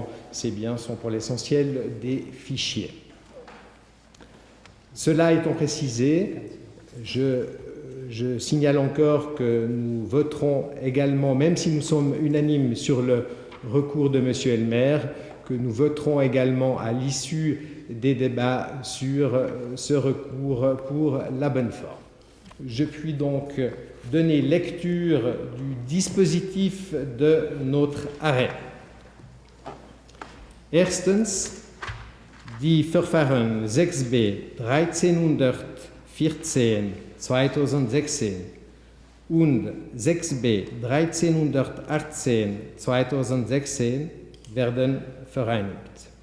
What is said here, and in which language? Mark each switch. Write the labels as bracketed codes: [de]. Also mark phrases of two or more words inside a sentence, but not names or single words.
[fr] Ces biens sont pour l'essentiel des fichiers. Cela étant précisé, je signale encore que nous voterons également, même si nous sommes unanimes sur le recours de M. Elmer, que nous voterons également à l'issue des débats sur ce recours pour la bonne forme. Je puis donc donner lecture du dispositif de notre arrêt. [de] Erstens, die Verfahren 6b 1314/2016 und 6b 1318/2016 werden vereinigt.